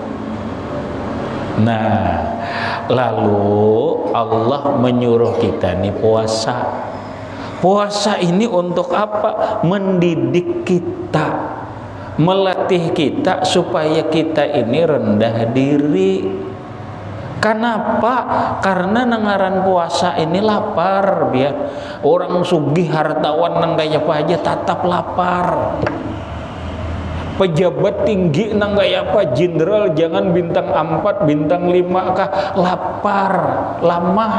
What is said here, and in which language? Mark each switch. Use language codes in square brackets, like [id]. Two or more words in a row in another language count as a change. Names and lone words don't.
[id] Nah, lalu Allah menyuruh kita nih puasa. Puasa ini untuk apa? Mendidik kita, melatih kita supaya kita ini rendah diri. Kenapa? [bjn] Karena nengaran puasa ini lapar, biar orang sugih hartawan nang gaya apa aja tetap lapar. Pejabat tinggi nang gaya apa, jenderal jangan bintang 4, bintang 5 kah, lapar, lamah.